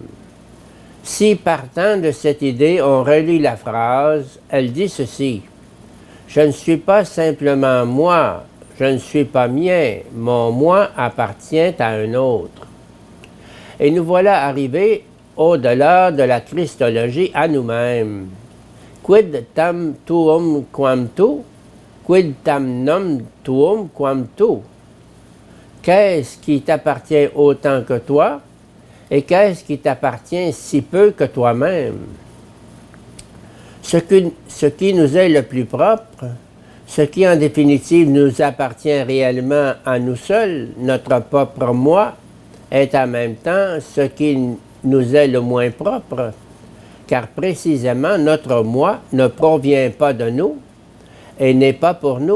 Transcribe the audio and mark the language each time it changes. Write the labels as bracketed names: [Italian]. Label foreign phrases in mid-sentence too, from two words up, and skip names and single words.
[French] Si partant de cette idée on relit la phrase, elle dit ceci: « Je ne suis pas simplement moi, je ne suis pas mien, mon moi appartient à un autre. » Et nous voilà arrivés au-delà de la christologie à nous-mêmes. [Latin] Quid tam tuum quam tu? Quid tam nom tuum quam tu? [French] Qu'est-ce qui t'appartient autant que toi? Et qu'est-ce qui t'appartient si peu que toi-même? Ce qui nous est le plus propre, ce qui en définitive nous appartient réellement à nous seuls, notre propre moi, est en même temps ce qui nous est le moins propre, car précisément notre moi ne provient pas de nous et n'est pas pour nous.